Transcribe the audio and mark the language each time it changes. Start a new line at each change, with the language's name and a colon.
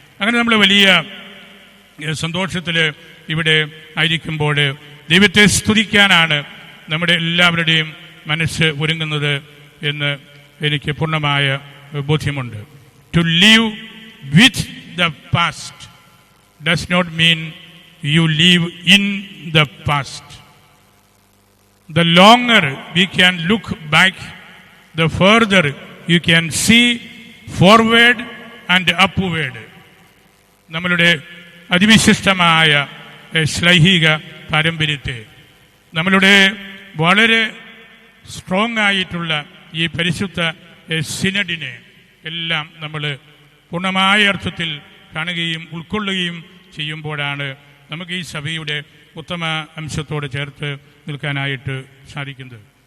Malayalam: അങ്ങനെ നമ്മൾ വലിയ സന്തോഷത്തിൽ ഇവിടെ ആയിരിക്കുമ്പോൾ ദൈവത്തെ സ്തുതിക്കാനാണ് നമ്മുടെ എല്ലാവരുടെയും മനസ്സ് ഒരുങ്ങുന്നത് എന്ന് എനിക്ക് പൂർണ്ണമായ ബോധ്യമുണ്ട്.
English: To leave with the past does not mean you leave in the past. The longer we can look back, the further you can see forward and upward.
Malayalam: നമ്മളുടെ അതിവിശിഷ്ടമായ ശ്ലൈഹിക പാരമ്പര്യത്തെ, നമ്മളുടെ വളരെ സ്ട്രോങ് ആയിട്ടുള്ള ഈ പരിശുദ്ധ സിനഡിനെ എല്ലാം നമ്മൾ പൂർണ്ണമായ അർത്ഥത്തിൽ കാണുകയും ഉൾക്കൊള്ളുകയും ചെയ്യുമ്പോഴാണ് നമുക്ക് ഈ സഭയുടെ ഉത്തമ അംശത്തോട് ചേർത്ത് നിൽക്കാനായിട്ട് സാധിക്കുന്നത്.